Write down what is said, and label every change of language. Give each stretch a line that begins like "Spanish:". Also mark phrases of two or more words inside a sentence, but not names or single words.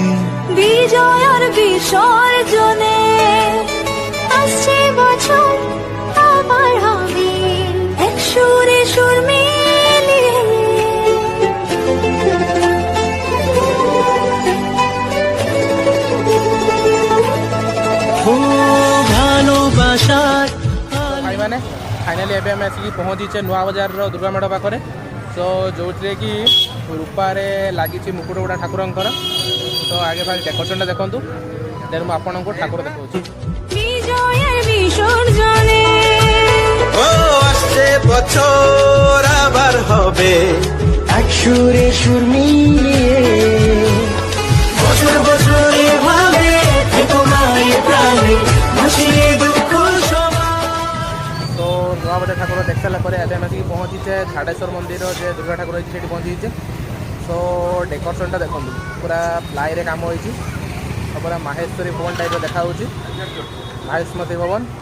Bangla: বিজয়ের বিসর্জনে আসছে বছর আবার হবে এক সুরে সুর মিলিয়ে। ভালোবাসার
Odia: ଭାଇମାନେ ଫାଇନାଲି ଏବେ ଆମେ ଆସିକି ପହଞ୍ଚିଛେ ନୂଆ ବଜାରର ଦୁର୍ଗା ମେଢ଼ ପାଖରେ। ତ ଯେଉଁଥିରେ କି ରୂପାରେ ଲାଗିଛି ମୁକୁଟ ଗୁଡ଼ା ଠାକୁରଙ୍କର। ତ ଆଗେ ଭାଇ ଡେକୋରେସନଟା ଦେଖନ୍ତୁ, ଦେନ୍ ମୁଁ ଆପଣଙ୍କୁ ଠାକୁର ଦେଖାଉଛି।
Bangla: বিজয়ের বিসর্জনে ও আসছে বছর আবার হবে এক সুরে সুর মিলিয়ে বছর বছর এভাবে থেকো মায়ের প্রাণে ভাসিয়ে দুঃখ সবাই।
Odia: তো ନୂଆ ବଜାର ଠାକୁର ଦେଖିସାରିଲା ପରେ ଏବେ ଆମେ ଆସିକି ପହଞ୍ଚିଛେ ଝାଡ଼େଶ୍ୱର ମନ୍ଦିର ଯେ ଦୁର୍ଗା ଠାକୁର ହେଇଛି ସେଇଠି ପହଞ୍ଚିଛେ। ସୋ ଡେକୋରେସନଟା ଦେଖନ୍ତୁ, ପୁରା ପ୍ଲାଇରେ କାମ ହେଇଛି। ଆଉ ପୁରା ମାହେଶ୍ୱରୀ ଭବନ ଟାଇପ୍ର ଦେଖାହେଉଛି, ମାହେଶ୍ୱରୀ ଭବନ।